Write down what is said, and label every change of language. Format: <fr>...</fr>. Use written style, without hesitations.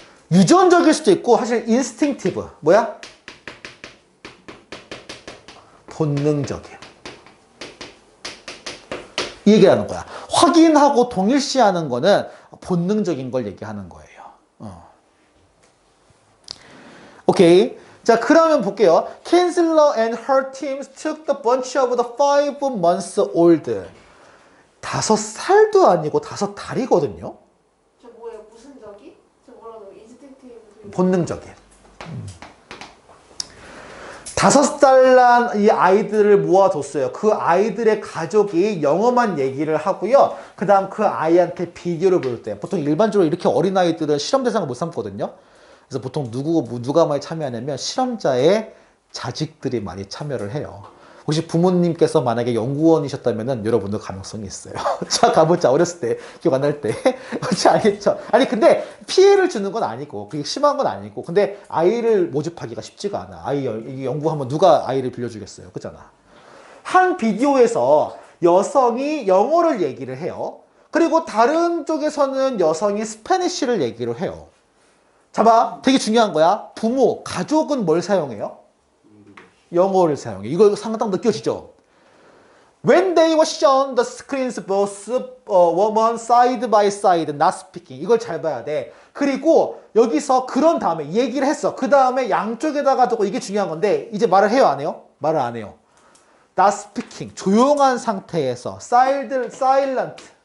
<ko>유전적일 수도 있고 사실 instinctive. 뭐야? 본능적인. 이 얘기하는 거야. 확인하고 동일시하는 거는 본능적인 걸 얘기하는 거예요. 오케이. 자, 그러면 볼게요.</ko> <en>Kinsler and her teams took the bunch of the 5 months old.</en> <ko>5살도 아니고 5달이거든요. 저 뭐예요? 무슨 적이? 저 뭐라고 인스팅티브. 본능적인. 5살 난 이 아이들을 모아뒀어요. 그 아이들의 가족이 영어만 얘기를 하고요. 그 다음 그 아이한테 비디오를 보일 때 보통 일반적으로 이렇게 어린아이들은 실험 대상을 못 삼거든요. 그래서 보통 누가 많이 참여하냐면 실험자의 자식들이 많이 참여를 해요. 혹시 부모님께서 만약에 연구원이셨다면 여러분도 가능성이 있어요. 자, 가보자. 어렸을 때, 기억 안 날 때. 혹시 알겠죠? 아니, 근데 피해를 주는 건 아니고, 그게 심한 건 아니고, 근데 아이를 모집하기가 쉽지가 않아. 아이 연구하면 누가 아이를 빌려주겠어요. 그잖아. 한 비디오에서 여성이 영어를 얘기를 해요. 그리고 다른 쪽에서는 여성이 스페니쉬를 얘기를 해요. 잡아. 되게 중요한 거야. 부모, 가족은 뭘 사용해요? 영어를 사용해. 이거 상당 느껴지죠?</ko> <en>When they were shown the screens both woman side by side not speaking.</en> <ko>이걸 잘 봐야 돼. 그리고 여기서 그런 다음에 얘기를 했어. 그 다음에 양쪽에다가 두고 이게 중요한 건데 이제 말을 해요? 안 해요? 말을 안 해요.</ko> <en>not speaking.</en> <ko>조용한 상태에서 silent.</ko>